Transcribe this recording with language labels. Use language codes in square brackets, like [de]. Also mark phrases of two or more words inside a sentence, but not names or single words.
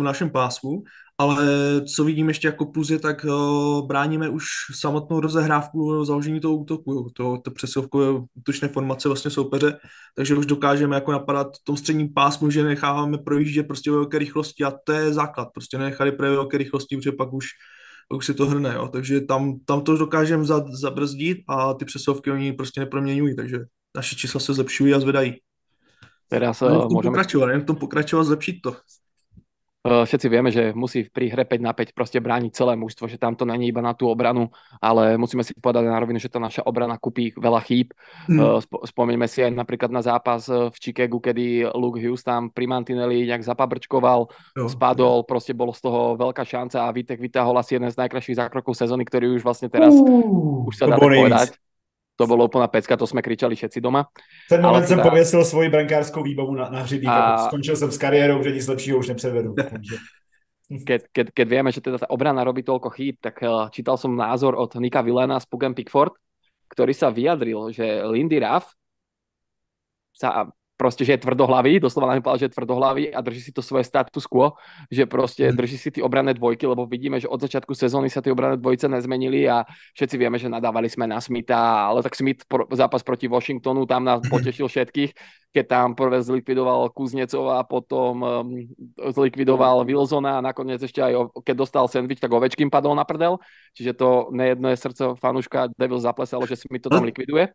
[cs] našem pásmu, ale co vidím ještě jako plus je, tak bráníme už samotnou rozehrávku, založení toho útoku, jo, to přesilovkové útočné formace vlastně soupeře, takže už dokážeme jako napadat v tom středním pásmu, že necháváme projíždět prostě ve velké rychlosti a to je základ, prostě nenechali projevit velké rychlosti, protože pak už se to hrne, jo, takže tam to dokážeme zabrzdit a ty přesilovky oni prostě neproměňují, takže naše čísla se zlepšují a zvedají. [sk] Teraz môžeme pokračovať, zlepšiť to. Všetci vieme, že musí pri hre 5-5 proste brániť celé mužstvo, že tam to není iba na tú obranu, ale musíme si povedať na rovinu, že tá naša obrana kúpí veľa chýb. Spomeňme si aj napríklad na zápas v Chicagu, kedy Luke Hughes tam pri mantineli nejak zapabrčkoval, spadol, proste bolo z toho veľká šanca a Vítek vytáhol asi jeden z najkrajších zákrokov sezóny, ktorý už vlastne teraz už sa dá tak povedať. [cs] To bylo úplná pecka, to jsme [sk] kričali všetci doma. [cs] Ten moment jsem pověsil svoji brankářskou výbavu na hřebík. Skončil jsem s kariérou, že nic lepšího už nepřevedu. Takže... [sk] Keď vieme, že teda tá obrana robí toľko chýb, tak čítal som názor od Nika Villena z Pugham Pickford, ktorý sa vyjadril, že Lindy Ruff sa proste, že je tvrdohlavý, doslova nám povedal, že je tvrdohlavý a drží si to svoje [la] status quo, [sk] že proste drží si tie obranné dvojky, lebo vidíme, že od začiatku sezóny sa tie obranné dvojice nezmenili a všetci vieme, že nadávali sme na Smitha, ale tak Smith zápas proti Washingtonu tam nás potešil všetkých, keď tam prvé zlikvidoval Kuznecova a potom zlikvidoval Wilsona a nakoniec ešte aj keď dostal sandwich, tak Ovečkin padol na prdel, čiže to nejedno je srdce fanúška Devil zaplesalo, že Smith to tam likviduje.